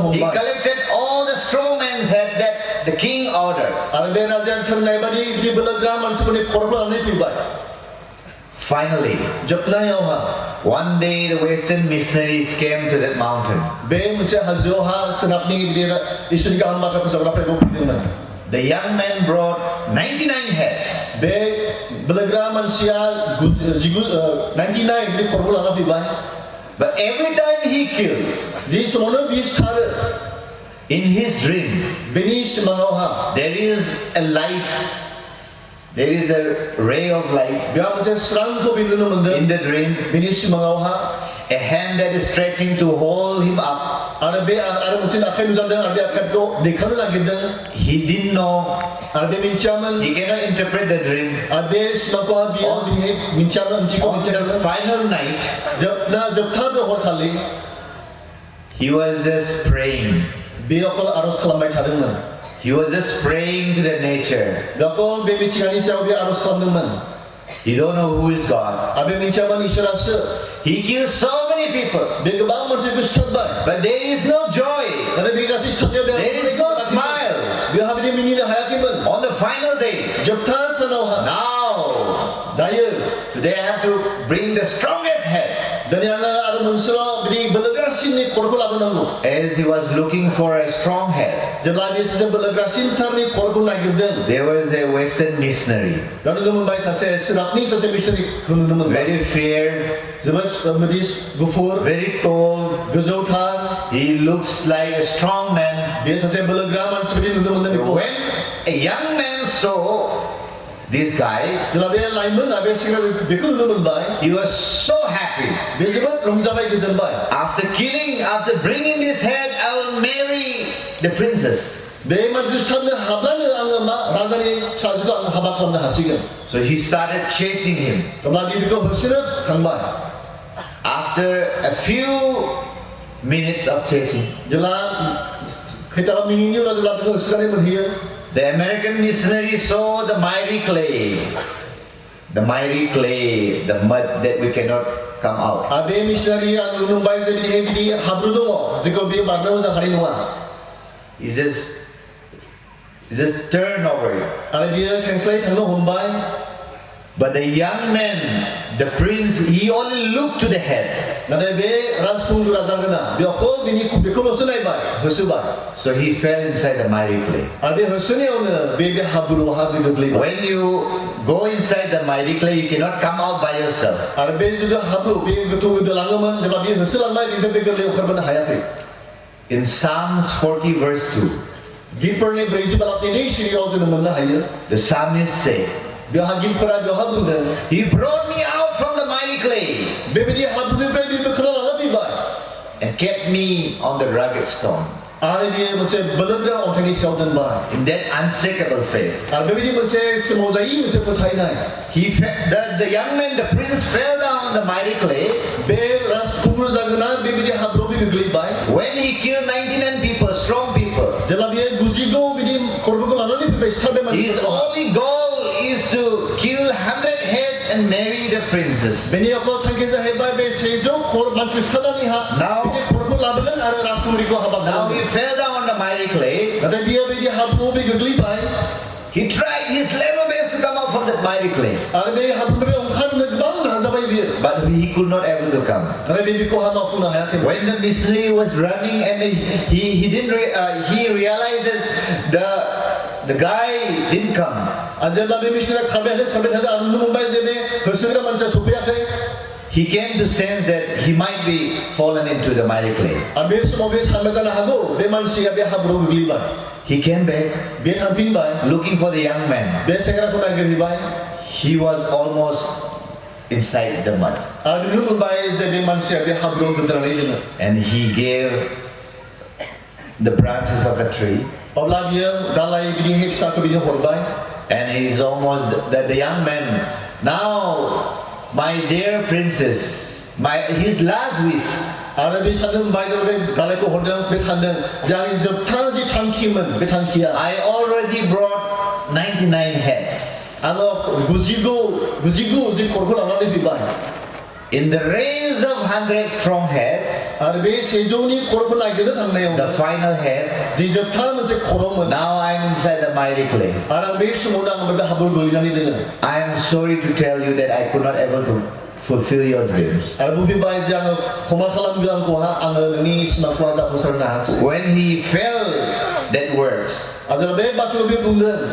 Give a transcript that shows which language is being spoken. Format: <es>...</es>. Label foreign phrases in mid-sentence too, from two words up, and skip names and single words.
<en>He</en> <brx>हमबाय</brx> <en>collected all the strong men that the king ordered.</en> <brx>आरो बे राजाया थोननाय बादि बिदि बोलोग्रा मानसिफोरनि खर'खौ लानानै फैबाय</brx> <en>Finally,</en> <brx>जोबनायावहा</brx> <en>one day the Western missionaries came to that mountain.</en> <brx>बे मोनसे हाजोआवहा सोनाबनि बिदि इसोरनि गाहाम बाथ्रा फोसावग्राफोरखौ फैदोंमोन</brx> <en>The young man brought 99 heads.</en> <brx>बे बोलोग्रा मानसिया 99 बिदि खरबो लाना फैबाय</brx> <en>But every time he killed,</en> <brx>जि समावनो बियो सिथारो</brx> <en>in his dream,</en> <brx>बेनि सिमाङावहा</brx> <en>there is a light, there is a ray of light</en> <brx>बेहा मोनसे स्रांखौ बे नुनो मोनदों</brx> <en>in the dream,</en> <brx>बेनि सिमाङावहा</brx> <en>a hand that is stretching to hold him up.</en> <brx>आरो मोनसे आखाइ नुजादों आरो बे आखाइखौ दैखांनो नागिरदों</brx> <en>He didn't know,</en> <brx>आरो बे मिन्थियामोन</brx> <en>he cannot interpret the dream.</en> <brx>आरो बे सिमांखौहा बियो बिनि मिन्थियामोन ओंथिखौ</brx> <en>On</en> <brx>मिन्थियामोन</brx> <en>the final night,</en> <brx>जोबथा बे हरखालि</brx> <en>he was just praying.</en> <brx>बे अकल आरज खालामबाय थादोंमोन</brx> <en>He was just praying to the nature.</en> <brx>बेखौ बे मिथिंगानि सायाव बे आरज खालामदोंमोन</brx> <en>He don't know who is God.</en> <brx>आरो बे मिन्थियामोन इसोरासो</brx> <en>He kills so many people,</en> <brx>बे गोबां मानसिखौ सिथारबाय</brx> <en>but there is no joy.</en> <brx>नाथाय बे गासै सिथारनायाव</brx> <en>There is no smile.</en> <brx>बेहा बिदि मिनिनो हायाखैमोन</brx> <en>On the final day,</en> <brx>जोबथा सानावहा</brx> <en>now,</en> <brx>दायो</brx> <en>today I have to bring the strongest head.</en> <brx>दिनै आङो आरो मोनसेल' बिदि बोलोग्रासिननि खर'खौ लाबोनांगौ</brx> <en>As he was looking for a strong head,</en> <brx>जेब्ला बे सासे बोलोग्रासिनथारनि खर'खौ नागिरदों</brx> <en>there was a Western missionary,</en> <brx>बेयाव नुनो मोनबाय सासे सोनाबनि सासे मिसनारिखौ नुनो मोनबाय</brx> <en>very fair,</en> <brx>जोबोद बिदि गुफुर</brx> <en>very tall.</en> <brx>गोजौथार</brx> <en>He looks like a strong man.</en> <brx>बे सासे बोलोग्रा मानसि बायदि नुनो मोनदों बेखौ</brx> <en>When a young man saw this guy,</en> <brx>जेब्ला बे लाइमोन बे सेंग्रा बेखौ नुनो मोनबाय</brx> <en>he was so happy.</en> <brx>बे जोबोद रंजाबाय गोजोनबाय</brx> <en>After bringing this head, I will marry the princess.</en> <brx>बे मानसिखौ सिथारनो हाब्लानो आङो मा राजानि फिसाजोखौ आङो हाबा खालामनो हासिगोन</brx> <en>So he started chasing him.</en> <brx>जेब्ला बे बेखौ होसोनो थांबाय</brx> <en>After a few minutes of chasing,</en> <brx>जेब्ला खैथाबा मिनिटनि उनाव जेब्ला बेखौ होसोनानै मोनहैयो</brx> <en>the American missionary saw the miry clay, the mud that we cannot come out.</en> <brx>आरो बे मिसनारिया नुनो मोनबाय जे बिदि हाब्रु दङ जेखौ बे बारनो मोजां हानाय नङा</brx> <en>He just turned over it.</en> <brx>आरो बियो खेंस्लायै थांनो हमबाय</brx> <en>But the young man, the prince, he only looked to the head.</en> <brx>नाथाय बे राजकुंगुर राजागोना बे अकल बेखौल'सो नायबाय होसोबाय</brx> <en>So he fell inside the miry clay.</en> <brx>आरो बे होसोनायावनो बे हाब्रुआवहा बे गोग्लैबाय</brx> <en>When you go inside the miry clay, you cannot come out by yourself.</en> <brx>आरो बे जुदि हाब्रु बे गोथौ गोदोलाङोमोन जेब्ला बे होसोलांबाय बेनिफ्राय बे गोरलै ओंखारबोनो हायाखै</brx> <en>In Psalms 40 verse 2,</en> <brx>गितफोरनि 40 सिरियाव जों मोननो हायो</brx> <en>the psalmist said,</en> <brx>बेवहा गितफोरा बेवहा बुंदों</brx> <en>He brought me out from the miry clay</en> <brx>बेबायदि हाब्रुनिफ्राय बे बोखारना लाना फैबाय</brx> <en>and kept me on the rugged stone.</en> <brx>आरो बेयो मोनसे बोलोग्रा अन्थाइनि सायाव दोनबाय</brx> <en>In that unshakable faith,</en> <brx>आरो बेबायदि मोनसे सोमावजायि मोनसे फोथायनाय</brx> <en>the young man, the prince, fell down the miry clay.</en> <brx>बे राजकुंगुर जागोना बेबायदि हाब्रुआव गोग्लैबाय</brx> <en>When he killed 99 people, strong people,</en> <brx>जेब्ला बेयो 99 बिदि खरबोखौ लानानै फैबाय सिथारबाय</brx> <en>his</en> <brx>मानसिफोरखौ</brx> <en>only goal is to kill 100 heads and marry the princess.</en> <brx>बेनि अकल थांखिया जाहैबाय बे 100 मानसि सिथारनानै</brx> <en>Now-</en> <brx>बिदि खरबोखौ लाबोगोन आरो राजकुमारिखौ हाबा</brx> <en>Now he</en> <brx>खालामगोन</brx> <en>fell down on the miry clay.</en> <brx>नाथाय बियो बिदि हाब्रुआव गोग्लैबाय</brx> <en>He tried his level best to come out from that miry clay,</en> <brx>आरो बे हाब्रुनिफ्राय ओंखारनो गोबां नाजाबाय बियो</brx> <en>but he could not able to come.</en> <brx>नाथाय बे बेखौ मावफुंनो हायाखै</brx> <en>When the missionary was running and he realized that the guy didn't come.</en> <brx>आरो जेब्ला बे मिसनारिया खारबाय थादों आरो नुनो मोनबाय जे बे होसोग्रा मानसिया सफैयाखै</brx> <en>He came to sense that he might be fallen into the miry clay.</en> <brx>आरो बे समाव बे सानबाय जानो हागौ बे मानसिया बे हाब्रुआव गोग्लैबाय</brx> <en>He came back</en> <brx>बे थांफिनबाय</brx> <en>looking for the young man.</en> <brx>बे सेंग्राखौ नागिरहैबाय</brx> <en>He was almost inside the mud,</en> <brx>आरो नुनो मोनबाय जे बे मानसिया बे हाब्रुआव गोदोनानै दङ</brx> <en>and he gave the branches of a tree,</en> <brx>अब्ला बियो दालाय बिदि फिसाखौ बिनो हरबाय</brx> <en>and he's almost the young man. Now, my dear princess, his last wish.</en> <brx>आरो बे सानदों मोनबाय जे बे दालायखौ हरदों बे सानदों जे आंनि जोबथा जि थांखिमोन बे थांखिया</brx> <en>I already brought 99 heads.</en> <brx>आङो 99 जि खरखौ लानानै फैबाय</brx> <en>In the race of 100 strong heads,</en> <brx>आरो बे सेजौनि खर'खौ नागिरनो थांनायाव</brx> <en>the final head,</en> <brx>जि जोबथा मोनसे खर'मोन</brx> <en>now I'm inside the miry clay.</en> <brx>आरो आं बे समावनो आं बे हाब्रु गोलैनानै दोङो</brx> <en>I am sorry to tell you that I could not able to fulfill your dreams.</en> <brx>आरो बुंबाय जे आङो क्षमा खालामगोन आंखौहा आङो नोंनि सिमांखौ जाफुंसारनो हायाखिसै</brx> <en>When he felt that words,</en> <brx>आरो बे बाथ्राखौ बे बुंदों</brx>